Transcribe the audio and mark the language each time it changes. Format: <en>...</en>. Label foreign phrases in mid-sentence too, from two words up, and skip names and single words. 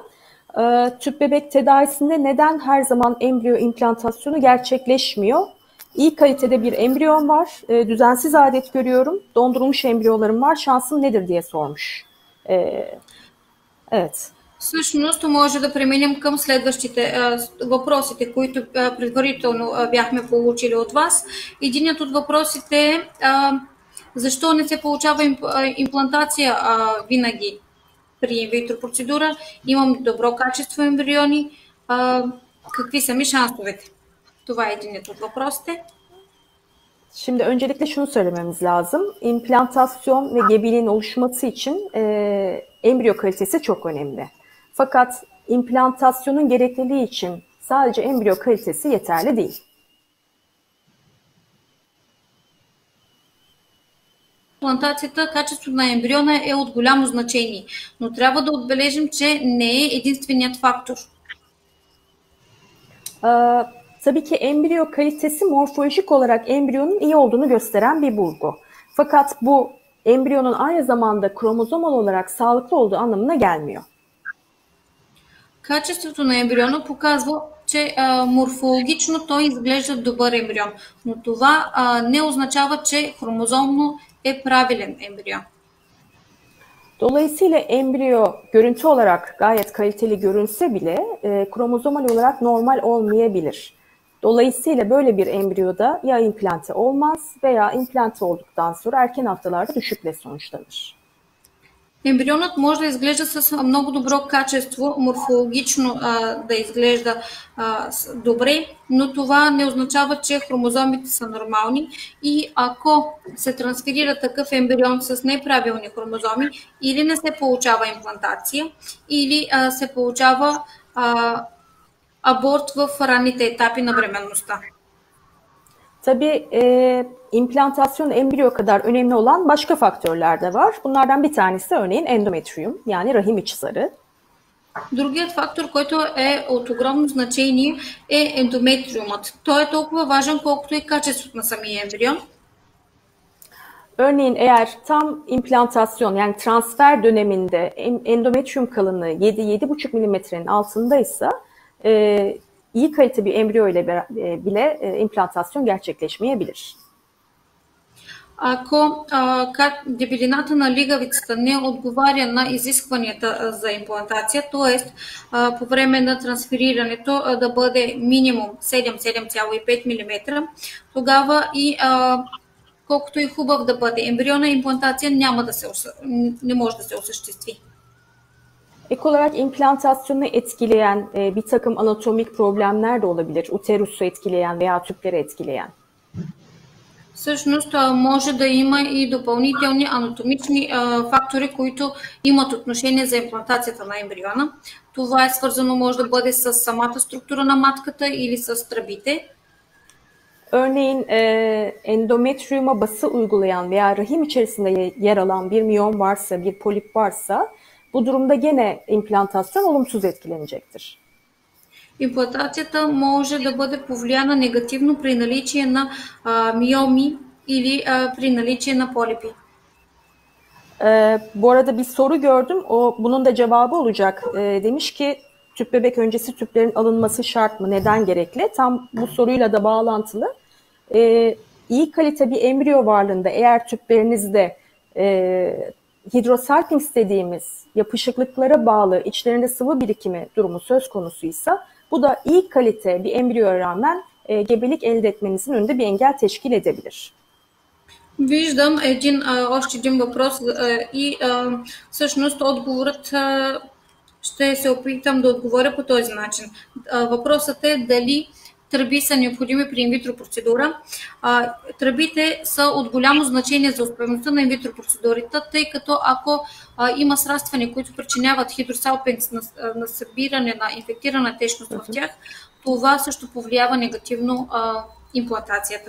<tr>Tüp bebek tedavisinde neden her zaman embriyo implantasyonu gerçekleşmiyor? İyi kalitede bir embriyon var, düzensiz adet görüyorum, dondurulmuş embriyolarım var, şansım nedir diye sormuş. Evet.</tr> <bg>Всъщност може да преминем към следващите въпросите, които предварително бяхме получили от вас. Единият от въпросите е защо не се получава имплантация винаги при инвитро процедура. Имам добро качество ембриони. Какви са ми шансовете? Това е единият от въпросите.</bg> <tr>Şimdi öncelikle şunu söylememiz lazım. İmplantasyon ve gebeliğin oluşması için embriyo kalitesi çok önemli. Fakat implantasyonun gerekliliği için sadece embriyo kalitesi yeterli değil.</tr> <bg>Имплантацията, качеството на ембриона е от голямо значение, но трябва да отбележим, че не е единственият фактор.</bg> <tr>Tabii ki embriyo kalitesi morfolojik olarak embriyonun iyi olduğunu gösteren bir bulgu. Fakat bu embriyonun aynı zamanda kromozomal olarak sağlıklı olduğu anlamına gelmiyor.</tr> <bg>Качеството на ембриона показва че морфологично той изглежда добър ембрион. Но това не означава, че хромозомно е правилен embriyon.</bg> <tr>Dolayısıyla embriyo görüntü olarak gayet kaliteli görünse bile kromozomal olarak normal olmayabilir. Dolayısıyla böyle bir embriyoda ya implante olmaz veya implante olduktan sonra erken haftalarda düşükle sonuçlanır.</tr> <bg>Ембрионът може да изглежда с много добро качество, морфологично да изглежда добре, но това не означава, че хромозомите са нормални и ако се трансферира такъв ембрион с неправилни хромозоми, или не се получава имплантация, или се получава аборт в ранните етапи на бременността.</bg> <tr>Tabii implantasyon embriyo kadar önemli olan başka faktörler de var. Bunlardan bir tanesi örneğin endometrium, yani rahim içi zarı.</tr> <bg>Другият фактор, който е от огромно значение, е ендометриумът. Той е толкова важен, колкото и качеството на самия ембрион.</bg> <tr>Örneğin eğer tam implantasyon yani transfer döneminde endometrium kalınlığı 7-7,5 milimetrenin altındaysa iyi kalite bir embriyo ile bile implantasyon gerçekleşmeyebilir.</tr> <bg>Ако дебелината на лигавицата не отговаря на изискванията за имплантация, т.е. по време на трансферирането да бъде минимум 7-7,5 мм, тогава и колкото и хубав да бъде ембриона, имплантация не може да се осъществи.</bg> <tr>Ek olarak implantasyonu etkileyen bir takım anatomik problemler de olabilir. Uterusu etkileyen veya tüpleri etkileyen.</tr> <bg>Всъщност може да има и допълнителни анатомични фактори, които имат отношение за имплантацията на ембриона. Това е свързано, може да бъде с самата структура на матката или с тръбите.</bg> <tr>Örneğin endometriuma bası uygulayan veya rahim içerisinde yer alan bir miyom varsa, bir polip varsa bu durumda gene implantasyon olumsuz etkilenecektir.</tr> <bg>Имплантацията може да бъде повлияна негативно при наличие на миоми или при наличие на полипи.</bg> <tr>Bu arada bir soru gördüm. Bunun da cevabı olacak. Demiş ki tüp bebek öncesi tüplerin alınması şart mı? Neden gerekli? Tam bu soruyla da bağlantılı. İyi kalite bir embriyo varlığında eğer tüplerinizde hidrosalpinx dediğimiz yapışıklıklara bağlı içlerinde sıvı birikimi durumu söz konusuysa bu da iyi kalite bir embriyoya rağmen gebelik elde etmenizin önünde bir engel teşkil edebilir.</tr> <bg>Виждам още един въпрос и всъщност отговорът ще се опитам да отговоря по този начин. Въпросът е дали тръби са необходими при инвитро процедура. Тръбите са от голямо значение за успеваемостта на инвитро процедурите, тъй като ако има срастване, които причиняват хидросалпинкс на събиране на инфектирана течност в тях, това също повлиява негативно имплантацията.</bg>